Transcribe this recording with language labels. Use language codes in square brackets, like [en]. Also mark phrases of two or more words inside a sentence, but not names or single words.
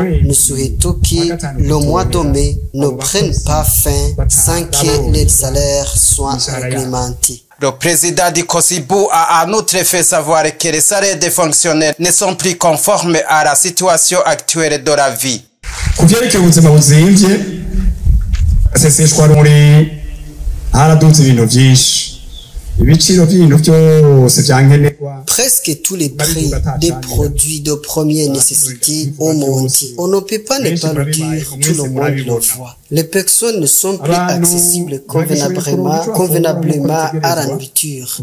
[fr] Nous souhaitons que le mois de mai ne prenne pas fin sans que les salaires soient réglementés. Le président du Kosibu a en outre fait savoir que les salaires des fonctionnaires ne sont plus conformes à la situation actuelle de la vie. [rn] Kuvyerekeye ubuzima buzimvye aseseshwa rumuri haraduze ibintu byinshi [fr] Presque tous les prix des produits de première nécessité ont monté. On ne peut pas ne pas le dire, tout le monde le voit. Les personnes ne sont plus accessibles convenablement à la nourriture.